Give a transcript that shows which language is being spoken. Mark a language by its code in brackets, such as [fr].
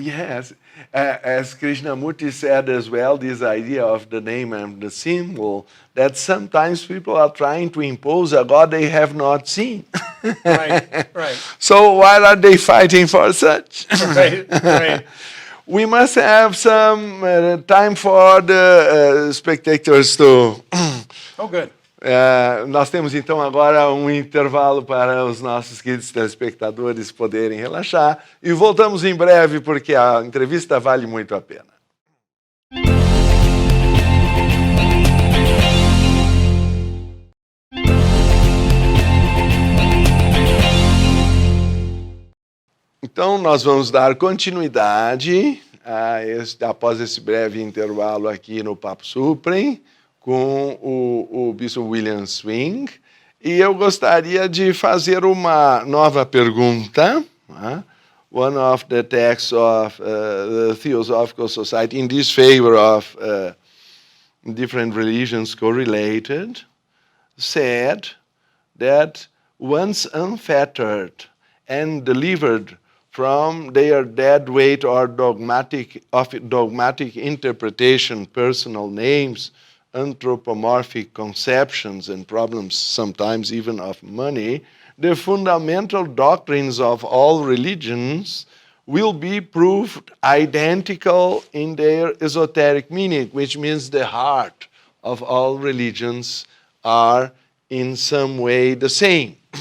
[en] Yes, as Krishnamurti said as well, this idea of the name and the symbol, that sometimes people are trying to impose a God they have not seen. Right, right. So why are they fighting for such? Right, right. We must have some time for the spectators to... Oh, good. [pt] Nós temos então agora um intervalo para os nossos queridos telespectadores poderem relaxar e voltamos em breve porque a entrevista vale muito a pena. Então nós vamos dar continuidade após esse breve intervalo aqui no Papo Supren com o Bispo William Swing, e eu gostaria de fazer uma nova pergunta. [en] One of the texts of the Theosophical Society in disfavor of different religions correlated said that once unfettered and delivered from their dead weight or dogmatic interpretation, personal names, anthropomorphic conceptions and problems sometimes even of money, the fundamental doctrines of all religions will be proved identical in their esoteric meaning, which means the heart of all religions are in some way the same.